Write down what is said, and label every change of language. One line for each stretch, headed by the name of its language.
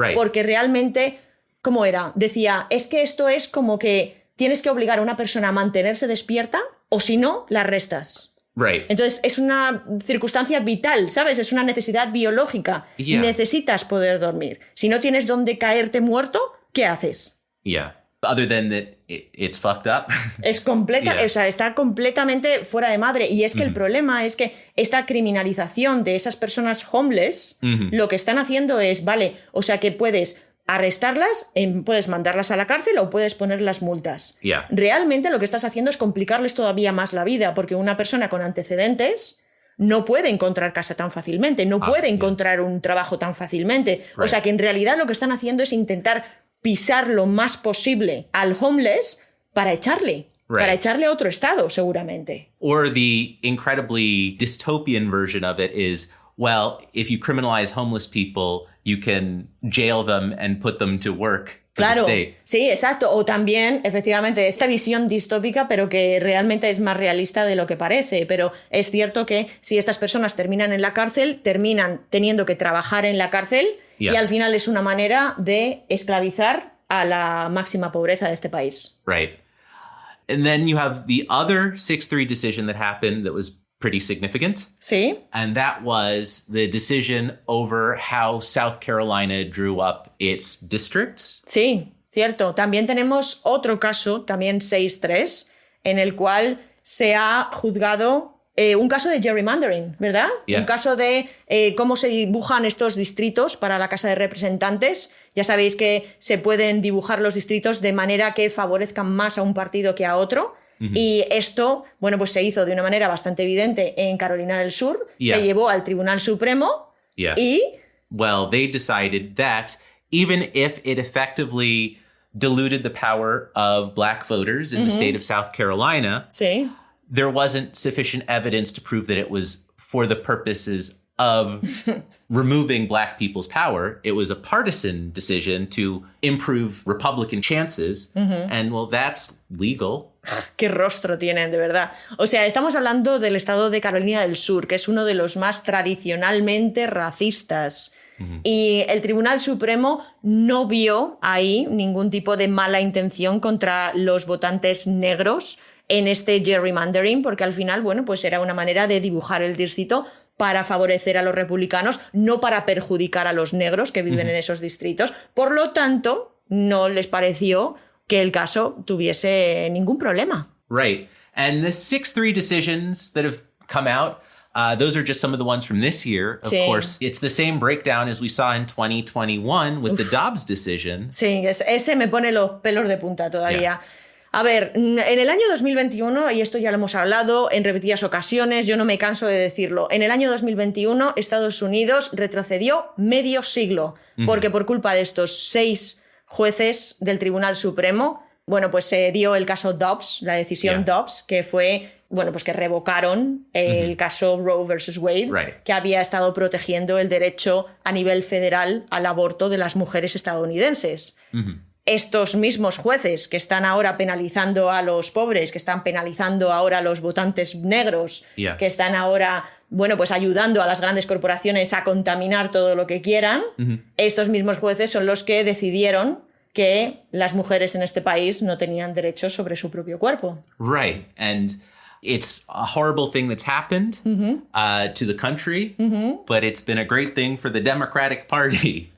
Spanish: Porque realmente, ¿cómo era? Decía, es que esto es como que tienes que obligar a una persona a mantenerse despierta o si no, la arrestas. Entonces, es una circunstancia vital, ¿sabes? Es una necesidad biológica. Necesitas poder dormir. Si no tienes dónde caerte muerto, ¿qué haces?
English: other than that it's fucked up.
Spanish: Es completa,
English: Yeah.
Spanish: o sea, está completamente fuera de madre. Y es que el problema es que esta criminalización de esas personas homeless, lo que están haciendo es, vale, o sea, que puedes arrestarlas, puedes mandarlas a la cárcel o puedes ponerlas multas.
English: Yeah.
Spanish: Realmente lo que estás haciendo es complicarles todavía más la vida, porque una persona con antecedentes no puede encontrar casa tan fácilmente, no puede encontrar un trabajo tan fácilmente. O sea que en realidad lo que están haciendo es intentar pisar lo más posible al homeless para echarle a otro estado, seguramente.
English: Or the incredibly dystopian version of it is, well, if you criminalize homeless people, you can jail them and put them to work for the
Spanish: Claro,
English: state.
Spanish: sí, exacto. O también, efectivamente, esta visión distópica, pero que realmente es más realista de lo que parece. Pero es cierto que si estas personas terminan en la cárcel, terminan teniendo que trabajar en la cárcel y al final es una manera de esclavizar a la máxima pobreza de este país.
English: Right. And then you have the other 6-3 decision that happened that was pretty significant.
Spanish: Sí,
English: And that was the decision over how South Carolina drew up its districts.
Spanish: sí, cierto. También tenemos otro caso, también 6-3, en el cual se ha juzgado un caso de gerrymandering, ¿verdad?
English: Yeah.
Spanish: Un caso de cómo se dibujan estos distritos para la Casa de Representantes. Ya sabéis que se pueden dibujar los distritos de manera que favorezcan más a un partido que a otro. Y esto, bueno, pues se hizo de una manera bastante evidente en Carolina del Sur.
English: Yeah.
Spanish: Se llevó al Tribunal Supremo
English: Yeah.
Spanish: y...
English: Well, they decided that even if it effectively diluted the power of black voters in the state of South Carolina,
Spanish: Sí.
English: there wasn't sufficient evidence to prove that it was for the purposes of removing black people's power. It was a partisan decision to improve Republican chances. And well, that's legal.
Spanish: Qué rostro tienen, de verdad. O sea, estamos hablando del estado de Carolina del Sur, que es uno de los más tradicionalmente racistas. Y el Tribunal Supremo no vio ahí ningún tipo de mala intención contra los votantes negros en este gerrymandering, porque al final, bueno, pues era una manera de dibujar el distrito para favorecer a los republicanos, no para perjudicar a los negros que viven en esos distritos. Por lo tanto, no les pareció que el caso tuviese ningún problema.
English: Right. And the 6-3 decisions that have come out, those are just some of the ones from this year. Of
Spanish: Sí.
English: course, it's the same breakdown as we saw in 2021 with the Dobbs decision.
Spanish: Sí, ese me pone los pelos de punta todavía. A ver, en el año 2021, y esto ya lo hemos hablado en repetidas ocasiones, yo no me canso de decirlo, en el año 2021 Estados Unidos retrocedió medio siglo, porque por culpa de estos 6 jueces del Tribunal Supremo, bueno, pues se dio el caso Dobbs, la decisión Dobbs, que fue, bueno, pues que revocaron el caso Roe versus Wade,
English: Right.
Spanish: que había estado protegiendo el derecho a nivel federal al aborto de las mujeres estadounidenses. Estos mismos jueces que están ahora penalizando a los pobres, que están penalizando ahora a los votantes negros,
English: Yeah.
Spanish: que están ahora, bueno, pues ayudando a las grandes corporaciones a contaminar todo lo que quieran, estos mismos jueces son los que decidieron que las mujeres en este país no tenían derechos sobre su propio cuerpo.
English: Right. And it's a horrible thing that's happened to the country, but it's been a great thing for the Democratic Party.